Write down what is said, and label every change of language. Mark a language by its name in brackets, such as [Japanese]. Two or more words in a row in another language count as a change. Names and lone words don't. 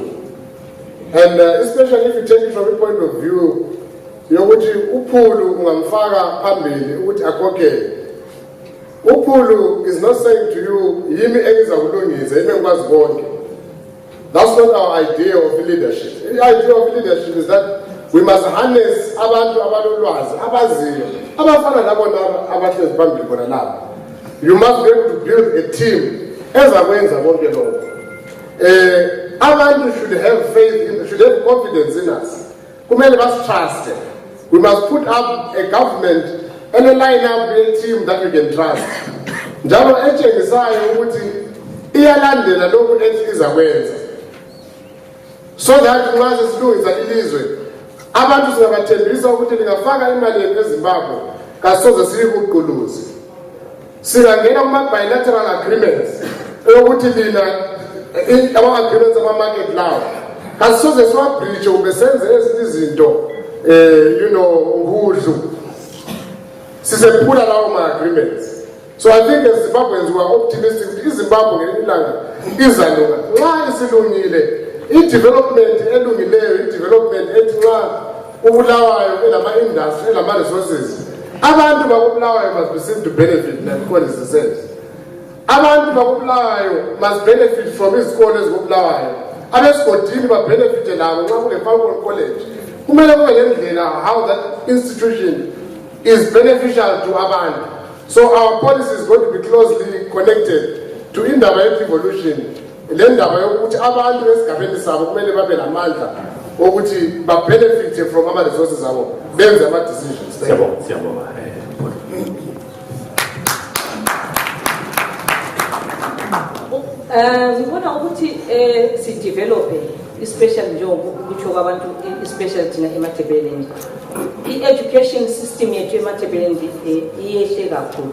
[English] And especially if you take it from a point of view, Phulu is not saying to you, that's not our idea of leadership. The idea of leadership is that we must harness [North Ndebele] abantu abalolwazi abaziyo abafana nabona abahlezi phambili khona lapha. [English] You must be able to build a team [North Ndebele] ezakwenza konke lokho. [English] Abantu should have faith should have confidence in us. [North Ndebele] Kumele basitrust. [English] We must put up a government and a line up a team that we can trust. [North Ndebele] Njalo etshengisayo ukuthi iyalandela lokho ethi izakwenza. [English] So that once it's doing that [North Ndebele] ilizwe abantu singabathembisa ukuthi lingafaka imali eZimbabwe kasoze siyikuquluzi singangena kuma [English] bilateral agreements [North Ndebele] ukuthi lina ama agreements ama [English] market law [North Ndebele] kasoze siwa breach ubesenze ezinye izinto uhudlu sisephula lawo ma agreements. [English] So I think as Zimbabweans we are optimistic [North Ndebele] ukuthi iZimbabwe ngelinye ilanga izalunga nxa isilungile. I-development elungileyo, i-development ethi nxa uBulawayo elama-industry, elama-resources, abantu bakoBulawayo [English] must be seen to benefit, like Mqondisi says. [North Ndebele] Abantu bakoBulawayo [English] must benefit from [North Ndebele] izikole ezikoBulawayo. Abesigodini ba-benefite labo nxa kule-Farming College. Kumele kube lendlela [English] how that institution is beneficial to abantu. So our policy is going to be closely connected to [North Ndebele] indaba ye-devolution. Lendaba yokuthi abantu esigabeni sabo kumele babe lamandla ukuthi ba-benefit from ama-resources abo benze ama-decisions. Siyabonga. Ngibona ukuthi si-develop especially njengoba kutsho kwabantu especially thina eMathebeleni i-education system yethu eMathebeleni iyehle kakhulu.